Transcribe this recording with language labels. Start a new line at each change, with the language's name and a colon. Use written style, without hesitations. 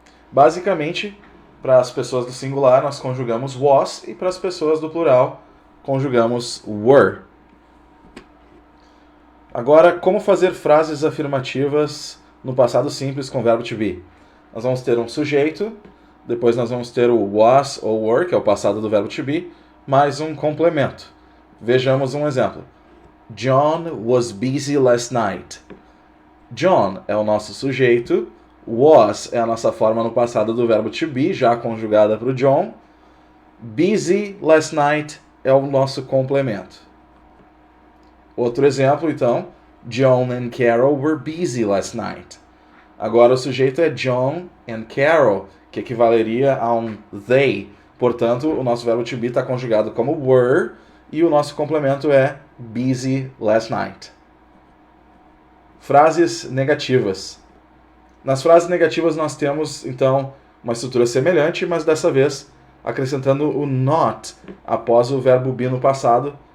Portuguese: Basicamente, para as pessoas do singular, nós conjugamos was, e para as pessoas do plural, conjugamos were. Agora, como fazer frases afirmativas no passado simples com o verbo to be? Nós vamos ter um sujeito, depois nós vamos ter o was ou were, que é o passado do verbo to be, mais um complemento. Vejamos um exemplo.
English: John was busy last night.
Portuguese: John é o nosso sujeito, was é a nossa forma no passado do verbo to be, já conjugada para o John.
English: Busy last night
Portuguese: é o nosso complemento. Outro exemplo, então,
English: John and Carol were busy last night.
Portuguese: Agora o sujeito é John and Carol, que equivaleria a um they. Portanto, o nosso verbo to be está conjugado como were e o nosso complemento é
English: busy last night.
Portuguese: Frases negativas. Nas frases negativas nós temos, então, uma estrutura semelhante, mas dessa vez acrescentando o not após o verbo be no passado.